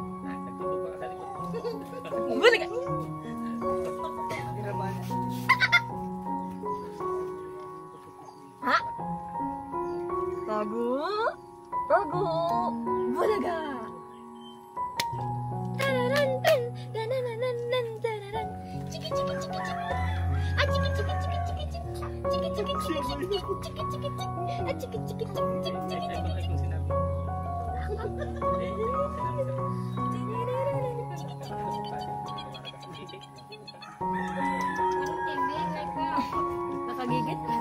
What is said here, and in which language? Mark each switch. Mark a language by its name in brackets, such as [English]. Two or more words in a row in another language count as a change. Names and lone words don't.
[Filipino] Bulaga. Ha? Tago. Tago. Bulaga. Tararan, tan, tanananan, tararan. Chiki, chiki, chiki, chiki. Ah, chiki, chiki, chiki, chiki, chiki. Chiki, chiki, chiki, chiki, chiki, chiki, chiki. Ah, chiki, chiki, chiki, chiki, chiki, chiki, chiki. Nakagigit?